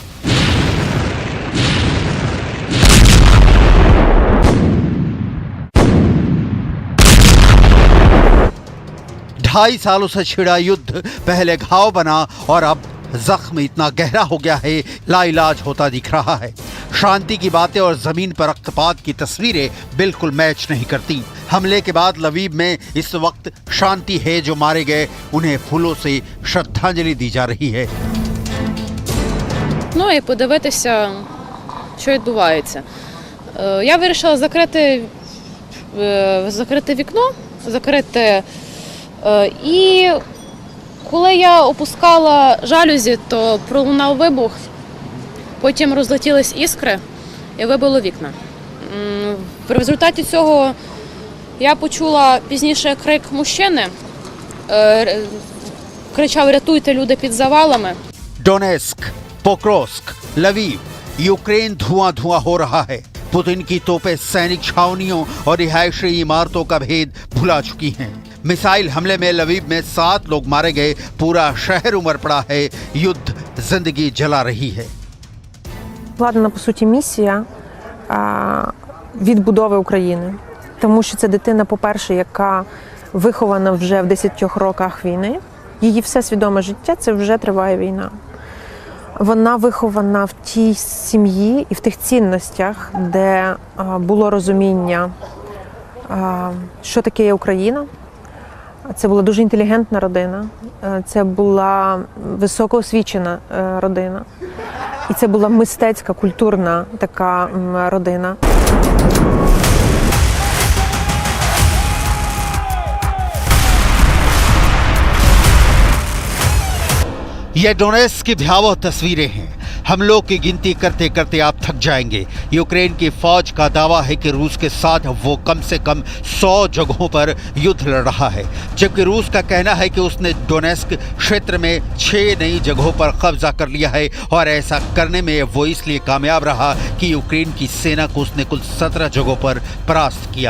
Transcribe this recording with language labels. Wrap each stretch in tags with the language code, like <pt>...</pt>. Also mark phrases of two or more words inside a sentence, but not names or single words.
<hi>ढाई सालों से छिड़ा युद्ध पहले घाव बना और अब जख्म इतना गहरा हो गया है, लाइलाज होता दिख रहा है। शांति की बातें और जमीन पर रक्तपात की तस्वीरें बिल्कुल मैच नहीं करती। हमले के बाद लवीव में इस वक्त शांति है, जो मारे गए उन्हें फूलों से श्रद्धांजलि दी जा रही है।</hi> <uk>Ну і подивитися, що відбувається. Я вирішила закрити вікно, і коли я опускала жалюзі, то пролунав вибух, потім розлетілись іскри і вибило вікна. В результаті цього я почула пізніше крик мужчини, кричав: "Рятуйте, люди під завалами".</uk> <hi>डोनेस्क, पोक्रोस्क, लवीव, यूक्रेन धुआं धुआं हो रहा है। पुतिन की तोपें सैनिक छावनियों और रिहायशी इमारतों का भेद भुला चुकी हैं। मिसाइल हमले में लवीव में 7 लोग मारे गए, पूरा शहर उमड़ पड़ा है, युद्ध जिंदगी जला रही है।</hi> <uk>Вкладена, по суті, місія відбудови України. Тому що це дитина, по-перше, яка вихована вже в 10 роках війни. Її все свідоме життя – це вже триває війна. Вона вихована в тій сім'ї і в тих цінностях, де було розуміння, що таке є Україна. Це була дуже інтелігентна родина, це була високоосвічена родина. І це була мистецька, культурна така родина.</uk> <hi>ये डोनेस्क की भयावह तस्वीरें हैं। हमलों की गिनती करते करते आप थक जाएंगे। यूक्रेन की फौज का दावा है कि रूस के साथ वो कम से कम 100 जगहों पर युद्ध लड़ रहा है, जबकि रूस का कहना है कि उसने डोनेस्क क्षेत्र में 6 नई जगहों पर कब्जा कर लिया है और ऐसा करने में वो इसलिए कामयाब रहा कि यूक्रेन की सेना को उसने कुल 17 जगहों पर परास्त किया।</hi>